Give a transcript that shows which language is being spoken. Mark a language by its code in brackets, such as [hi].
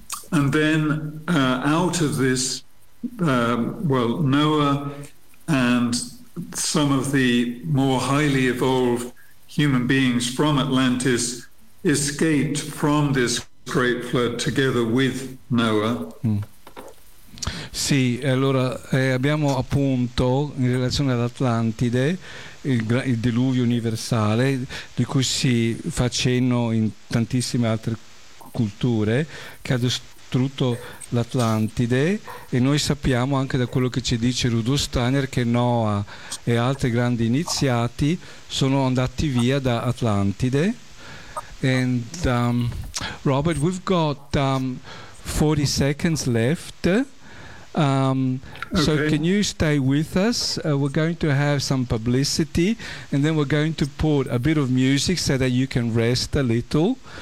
[en] And then out of this Noah and some of the more highly evolved human beings from Atlantis escaped from this great flood together with Noah. [it] Sì, allora abbiamo appunto in relazione all'Atlantide il diluvio universale di cui si fa cenno in tantissime altre culture, che ha distrutto l'Atlantide, e noi sappiamo anche da quello che ci dice Rudolf Steiner che Noah e altri grandi iniziati sono andati via da Atlantide. [en] And Robert, we've got 40 seconds left. So can you stay with us? We're going to have some publicity and then we're going to put a bit of music so that you can rest a little.